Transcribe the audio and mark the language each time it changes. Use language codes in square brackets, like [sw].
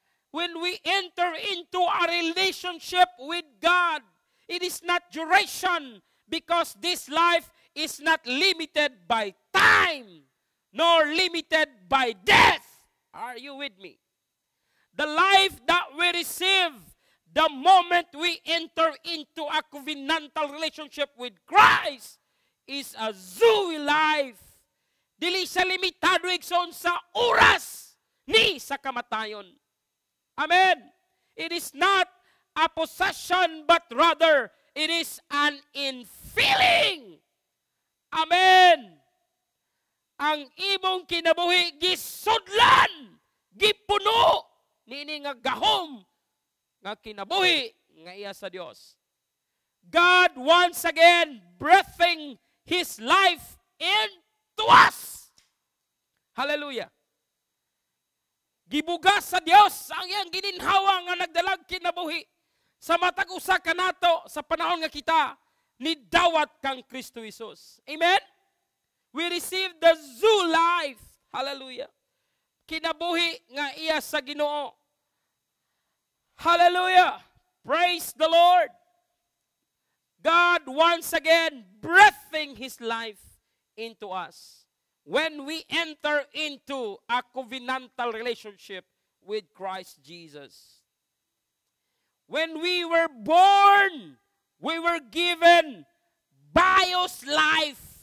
[en] When we enter into a relationship with God, it is not duration, because this life is not limited by time, nor limited by death. Are you with me? The life that we receive the moment we enter into a covenantal relationship with Christ is a Zoe life. [ceb] Dili siya limitado igsoon sa oras ni sa kamatayon. [en] Amen. It is not a possession, but rather it is an infilling. Amen. [ceb] Ang imong kinabuhi gisudlan, gipuno nini nga gahom nga kinabuhi nga iya sa Dios. [en] God once again breathing His life into us. Hallelujah. [ceb] Gibugas sa Dios ang iyang gininhawa nga nagdalag kinabuhi sa matag usa kanato sa panahon nga kita ni dawat kang Kristo Jesus. Amen. [en] We receive the zoo life. Hallelujah. [ceb] Kinabuhi nga iya sa Ginoo. [en] Hallelujah. Praise the Lord. God once again breathing His life into us when we enter into a covenantal relationship with Christ Jesus. When we were born, we were given bios life.